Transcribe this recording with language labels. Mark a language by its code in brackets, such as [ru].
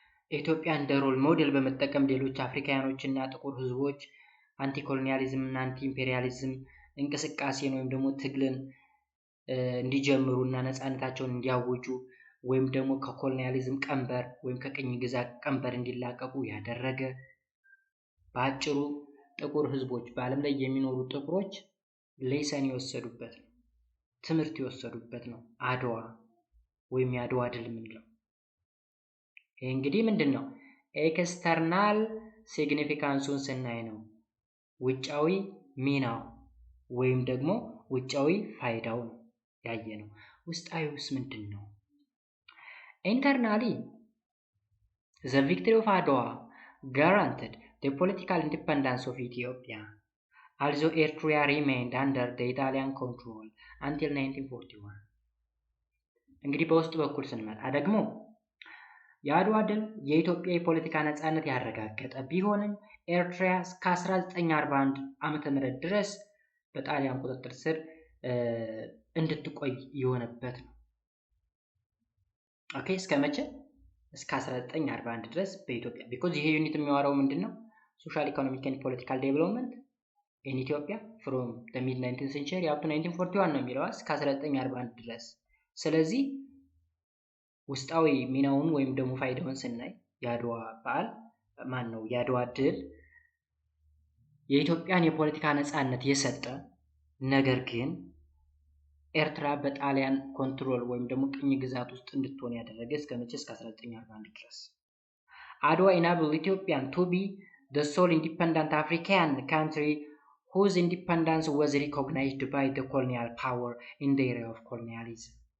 [am] ኢትዮጵያ እንደ ሮል ሞዴል በመጠቀም ሌሎች አፍሪካውያኖችና ጥቁር ህዝቦች አንቲ ኮሎኒያሊዝም እና አንቲ ኢምፔሪያሊዝም እንቅስቃሴን ወይም ደግሞ ትግልን እንዲጀምሩና ነፃነታቸውን እንዲያውጁ ወይም ደግሞ ከኮሎኒያሊዝም ቀንበር ወይም ከቅኝ ግዛት ቀንበር እንዲላቀቁ ያደረገ፣ በአጭሩ ጥቁር ህዝቦች በዓለም ላይ የሚኖሩ ጥቁሮች ሌሰን የወሰዱበት ነው፣ ትምህርት የወሰዱበት ነው አድዋ ወይም የአድዋ ድል የምንለው። ይህ እንግዲህ ምንድነው ኤክስተርናል ሲግኒፊካንሱን ስናይ ነው ውጫዊ ሚናው ወይም ደግሞ ውጫዊ ፋይዳው ነው ያየ ነው። ውስጣዊውስ ምንድነው? [en] ኢንተርናሊ the victory of Adwa guaranteed the political independence of Ethiopia, although Eritrea remained under the Italian control until 1941. [am] እንግዲህ በውስጥ በኩል ስንመጣ ደግሞ የአድዋ ድል የኢትዮጵያ የፖለቲካ ነፃነት ያረጋገጠ ቢሆንም ኤርትራ እስከ 1941 ዓመተ ምህረት ድረስ በጣሊያን ቁጥጥር ስር እንድትቆይ የሆነበት ነው። ኦኬ፣ እስከ መቼ? እስከ 1941 ድረስ በኢትዮጵያ because ይሄ ዩኒት የሚያወራው ምንድነው? [en] ሶሻል ኢኮኖሚክ ኤንድ ፖለቲካል ዴቨሎፕመንት in Ethiopia from the mid 19th century up to 1941 [am] ነው የሚለው እስከ 1941 ድረስ። ስለዚህ ውስጣዊ ሚናውን ወይም ደግሞ ፋይዳውን ስናይ የአድዋ በዓል የአድዋ ድል የኢትዮጵያን የፖለቲካ ነፃነት የሰጠ ነገር ግን ኤርትራ በጣሊያን ኮንትሮል ወይም ደግሞ ቅኝ ግዛት ውስጥ እንድትሆን ያደረገ እስከ መቼ? እስከ 1941 ድረስ። [en] አድዋ enabled Ethiopian to be the sole independent African country whose independence was recognized by the colonial power in the era of colonialism.